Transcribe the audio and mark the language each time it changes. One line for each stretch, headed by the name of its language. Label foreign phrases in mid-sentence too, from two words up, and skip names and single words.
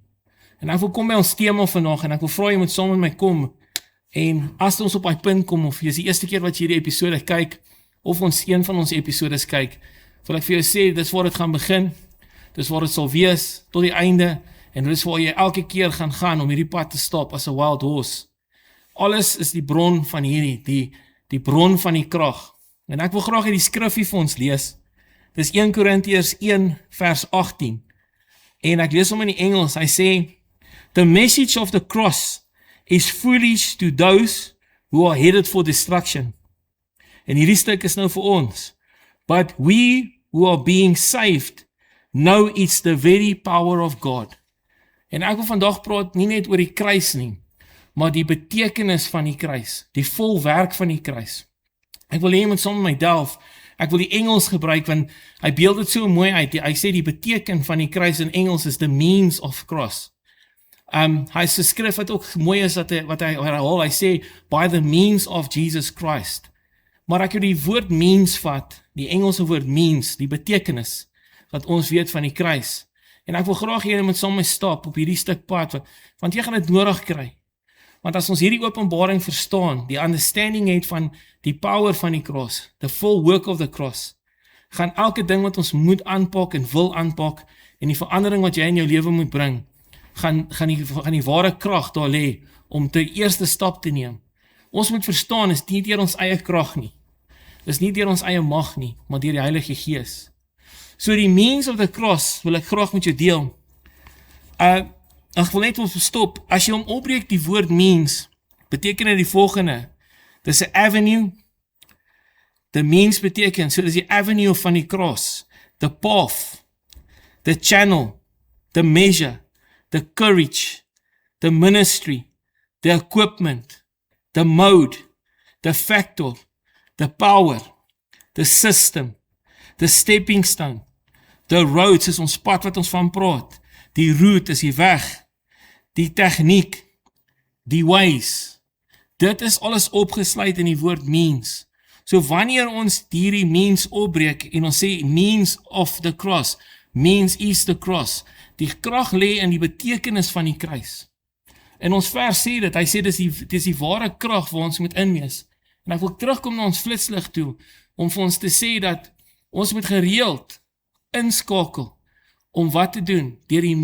Afrikaans: En ek wil kom by ons tema vandag, en ek wil vra jy moet saam met my kom, en as ons op die punt kom, of jy is die eerste keer wat jy hierdie episode kyk, of ons een van ons episodes kyk, wil ek vir jou sê, dis waar dit gaan begin, dis waar dit sal wees, tot die einde, en dis waar jy elke keer gaan om hierdie pad te stap, as 'n
English: wild horse.
Afrikaans: Alles is die bron van hierdie, die bron van die krag. En ek wil graag hierdie skrifgie vir ons lees. Dis 1 Korintiërs 1 vers 18. En ek lees hom in die Engels, hy sê,
English: "The message of the cross is foolish to those who are headed for destruction."
Afrikaans: En hierdie stuk is nou vir ons.
English: "But we who are being saved know it's the very power of God."
Afrikaans: En ek wil vandag praat nie net oor die kruis nie, maar die betekenis van die kruis, die volwerk van die kruis. Ek wil hê jy moet saam met my delf. Ek wil die Engels gebruik, want hy beeld dit so mooi uit. Hy sê die beteken van die kruis in Engels is
English: the means of cross.
Afrikaans: Hy is 'n skrif wat ook mooi is, wat hy herhaal. Hy sê,
English: by the means of Jesus Christ.
Afrikaans: Maar ek wil die woord means vat, die Engelse woord means, die betekenis, wat ons weet van die kruis. En ek wil graag jy moet saam met my stap op hierdie stuk pad, want jy gaan dit nodig kry. Want as ons hierdie openbaring verstaan, die understanding het van die power van die cross,
English: the full work of the cross,
Afrikaans: gaan elke ding wat ons moet aanpak en wil aanpak, en die verandering wat jy in jou lewe moet bring, gaan die ware krag daar lê, om die eerste stap te neem. Ons moet verstaan, is nie deur ons eie krag nie, is nie deur ons eie mag nie, maar deur die Heilige Gees.
English: So die means of the cross,
Afrikaans: wil ek graag met jou deel. Ek wil net stop, as jy hom opbreek die woord means, beteken dit die volgende, dis 'n avenue, the means beteken, so dis die avenue van die cross,
English: the path, the channel, the measure, the courage, the ministry, the equipment, the mode, the factor, the power, the system, the stepping stone, the roads
Afrikaans: is ons pad wat ons van praat, die route is die weg, die tegniek, die ways, dit is alles opgesluit in die woord means. So wanneer ons hierdie means opbreek, en ons sê
English: means of the cross, means is the cross,
Afrikaans: die krag lê in die betekenis van die kruis. En ons vers sê dit, hy sê dis die ware krag waar ons moet inwees. En ek wil terugkom na ons flitslig toe, om vir ons te sê dat ons moet gereeld inskakel, om wat te doen, deur die